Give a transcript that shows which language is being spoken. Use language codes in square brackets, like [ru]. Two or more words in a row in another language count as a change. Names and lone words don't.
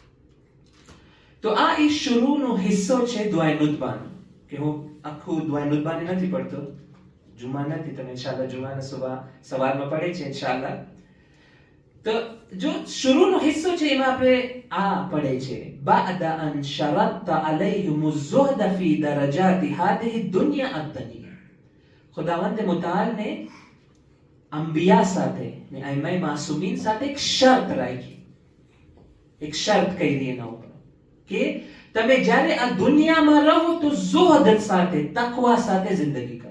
[gu] તો આ એ શરૂનો હિસ્સો છે દુઆએ નુદબાનો કે હું આખું દુઆએ નુદબાને નથી પડતો, જુમા નથી, તમે ઇન્શાઅલ્લાહ જુમાના સવારમાં પડે છે ઇન્શાઅલ્લાહ. તો જો શરૂનો હિસ્સો છે એમાં આપણે આ પડે છે [ar] بعد أن شرطت عليهم الزهد في درجات هذه الدنيا الدنيا. [gu] ખુદાવંદ મુતાલ ને અંબિયા સાથે ને આઈમાઈ માસૂમીન સાથે એક શરત રાખી, એક શરત કરી એના ઉપર કે તમે જ્યારે આ દુનિયામાં રહો તો ઝુહદ સાથે, તકવા સાથે જિંદગી કરો.